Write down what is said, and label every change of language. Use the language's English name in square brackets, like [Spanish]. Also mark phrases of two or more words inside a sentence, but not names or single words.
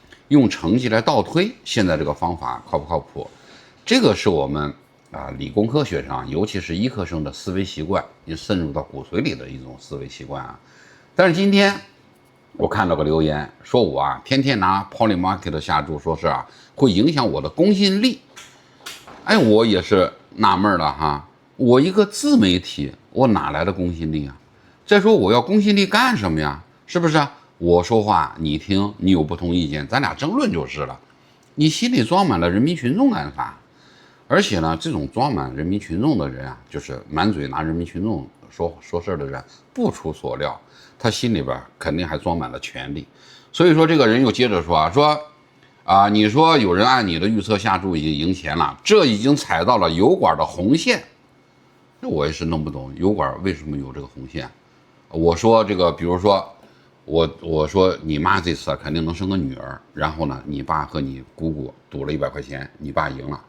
[Chinese] 用成績來倒推現在這個方法靠不靠譜？這個是我們理工科學生，尤其是醫科生的思維習慣，也滲入到骨髓裡的一種思維習慣啊。但是今天我看到個留言，說我天天拿 Polymarket 下注，說是會影響我的公信力。哎，我也是納悶了哈，我一個自媒體，我哪來的公信力啊？再說我要公信力幹什麼呀？是不是啊？我說話你聽，你有不同意見，咱俩爭論就是了。你心裡装滿了人民群众幹啥？而且呢，这種装滿人民群众的人就是滿嘴拿人民群众說事的人，不出所料，他心裡邊肯定還裝滿了權力。所以說，这個人又接着說你說有人按你的預測下注已經贏錢了，這已經踩到了油管的紅線。這我也是弄不懂，油管為什麼有這個紅線？我說這個，比如說我說你媽這次肯定能生個女兒，然後呢，你爸和你姑姑賭了100塊錢，你爸贏了。